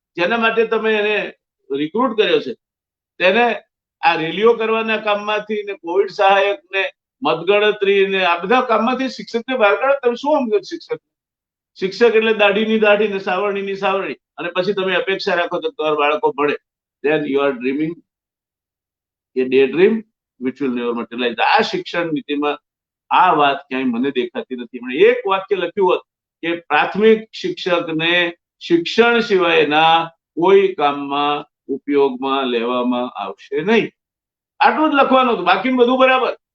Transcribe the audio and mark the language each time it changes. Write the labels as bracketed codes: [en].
[gu] જેના માટે તમે એને રિક્રુટ કર્યો છે તેને આ રેલીઓ કરવાના કામમાંથી ને કોવિડ સહાયક ને મતગણતરી ને આ બધા કામમાંથી શિક્ષકને બહાર કાઢો. તમે શું સમજો શિક્ષક? શિક્ષક એટલે દાઢીની દાઢી ને સાવરણીની સાવરણી, અને પછી તમે અપેક્ષા રાખો તો તમારા બાળકો ભણે. [en] then you are dreaming a daydream which will never materialize. [gu] આ શિક્ષણ નીતિમાં આ વાત ક્યાંય મને દેખાતી નથી. મને એક વાક્ય લખ્યું હોત કે પ્રાથમિક શિક્ષકને શિક્ષણ સિવાયના કોઈ કામમાં ઉપયોગમાં લેવામાં આવશે નહીં. આટલું જ લખવાનું હતું. બાકીનું બધું બરાબર.